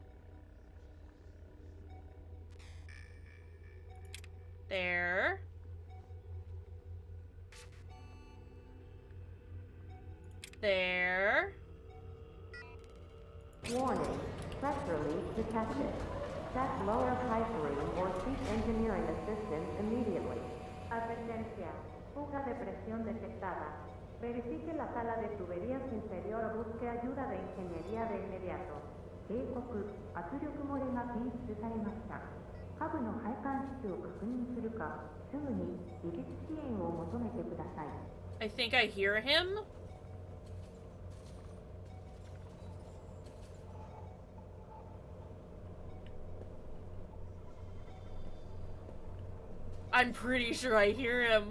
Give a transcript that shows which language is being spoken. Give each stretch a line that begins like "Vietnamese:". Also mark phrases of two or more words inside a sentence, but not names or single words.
English: There. There. Warning. Pressure leak detected. Check lower pipe room or seek engineering assistance immediately.
Spanish: Advertencia. Fuga de presión detectada. Verifique la sala de tuberías inferior o busque ayuda de ingeniería de inmediato.
Japanese: 警告。圧力漏れが検出されました。下部の配管室を確認するか、すぐに技術支援を求めてください。
English: I think I hear him. I'm pretty sure I hear him.